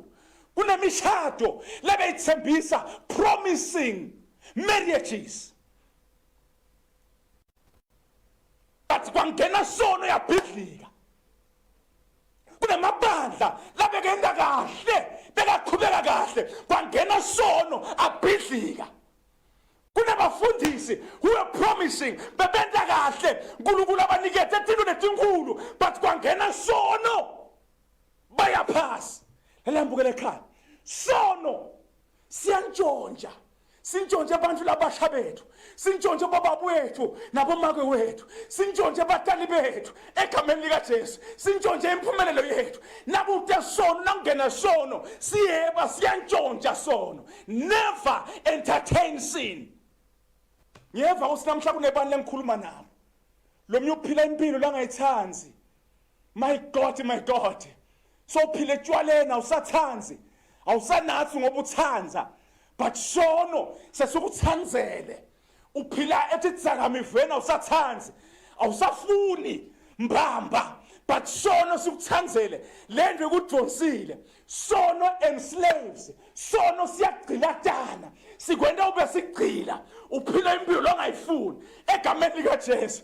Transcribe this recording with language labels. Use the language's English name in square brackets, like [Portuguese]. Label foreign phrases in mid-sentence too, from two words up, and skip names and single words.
[Swati] Kunemishado lebeyithembisa [English] promising marriages, [Swati] but kwangena sono yabhidlika. Kunemabandla labekenda kahle bekaqhubeka kahle kwangena sono abhidlika. Kunabafundisi [English] who are promising [Swati] bebenda kahle uNkulunkulu abanikeze ezinto letinkulu but kwangena sono bayaphasa. Lelambukele ekhaya sono siyantshontsha, sintshontshe abantu labasha bethu, sintshontshe bababa wethu nabomake wethu, sintshontshe abatali bethu egameni likaJesu, sintshontshe impumelelo yethu. Nakude sono nakungena sono siyeba siyantshontsha sono. [English] Never entertain sin. [Swati] Ngiyeva usinamhla kunebani lengikhuluma nabo lomnye uphila impilo langayithanzi. [English] My God, my God, [Swati] so uphile etshwaleni awusathanzi, awusanathi ngoba uthanza, but sono sesukuthanzele. Uphila ethi dzidakamizweni awusathanzi, awusafuni mbamba, but sono sikuthanzele. Le nto ekudonsile sono enslaves, sono siyagcilatana, sikwenda ube sigcila uphila impilo longayifuni egameni likaJesu.